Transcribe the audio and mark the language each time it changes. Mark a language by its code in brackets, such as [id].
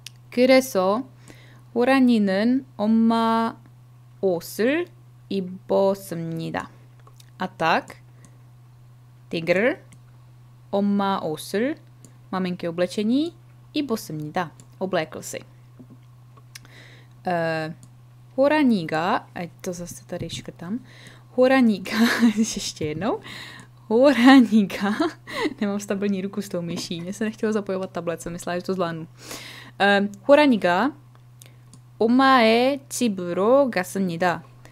[ko] 그래서 호랑이는 엄마 옷을 입었습니다. [cs] A tak, tygr, [ko] 엄마 옷을, [cs] maminky oblečení, 입었습니다. oblékl si. 호랑이가, ať to zase tady škrtám, 호랑이가, ještě jednou, 호랑이가, nemám stabilní ruku s tou myší, mě se nechtělo zapojovat tablet, jsem myslela, že to zvládnu. [ko] 호랑이가 엄마의 집으로 갔습니다.